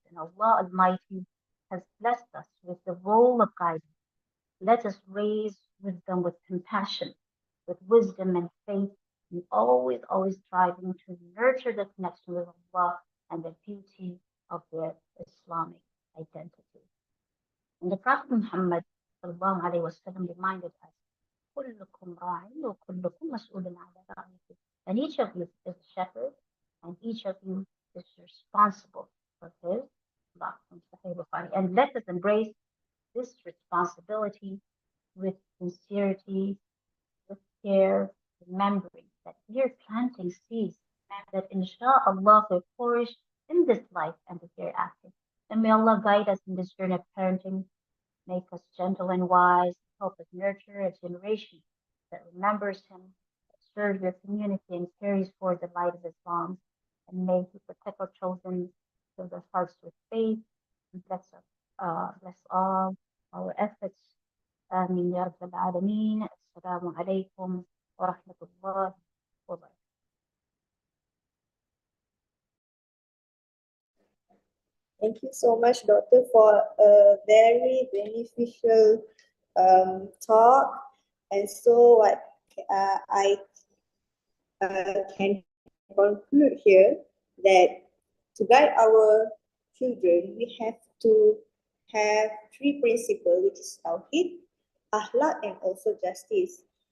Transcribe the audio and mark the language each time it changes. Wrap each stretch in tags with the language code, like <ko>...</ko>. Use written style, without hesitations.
<en>And Allah Almighty has blessed us with the role of guidance. Let us raise wisdom with compassion, with wisdom and faith, and always striving to nurture the connection with Allah and the beauty of their Islamic identity. And the Prophet Muhammad وسلم, reminded us,</en> <ar>كلكم راع وكلكم مسؤول عن رعيته.</ar> <en>And each of you is a shepherd, and each of you is responsible for his flock. And let us embrace this responsibility with sincerity, with care, remembering that we are planting seeds that inshallah will flourish in this life and the hereafter. And may Allah guide us in this journey of parenting, make us gentle and wise, help us nurture a generation that remembers Him, that serves their community, and carries forward the light of Islam. And may He protect our children, fill their hearts with faith, and bless all our efforts.</en> <ar>آمين يا رب العالمين. السلام عليكم ورحمة الله وبركاته.</ar> <en>Thank you so much, Doctor, for a very beneficial talk. And so what I can conclude here that to guide our children, we have to have three principles, which is Tawhid, Akhlaq, and also justice.</en>